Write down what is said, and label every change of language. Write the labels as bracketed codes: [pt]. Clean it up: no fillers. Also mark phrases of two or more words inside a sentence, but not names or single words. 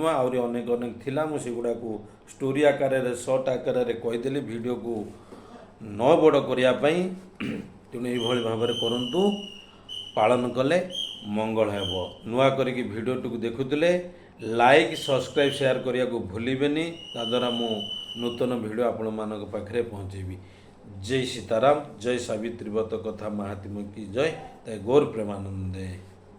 [or] ଆହୁରି ଅନେକ ଅନେକ ଥିଲା, ମୁଁ ସେଗୁଡ଼ାକୁ ଷ୍ଟୋରି ଆକାରରେ ସର୍ଟ ଆକାରରେ କହିଦେଲି ଭିଡ଼ିଓକୁ ନ ବଡ଼ କରିବା ପାଇଁ। ତେଣୁ ଏଇଭଳି ଭାବରେ କରନ୍ତୁ, ପାଳନ କଲେ ମଙ୍ଗଳ ହେବ। ନୂଆ କରିକି ଭିଡ଼ିଓଟିକୁ ଦେଖୁଥିଲେ [en] like, subscribe, share [or] କରିବାକୁ ଭୁଲିବେନି। ତାଦ୍ୱାରା ମୁଁ ନୂତନ ଭିଡ଼ିଓ ଆପଣମାନଙ୍କ ପାଖରେ ପହଞ୍ଚେଇବି। [hi] जय सीताराम, जय सावित्री व्रत कथा महात्म्य की जय। गौर प्रेमानंदे।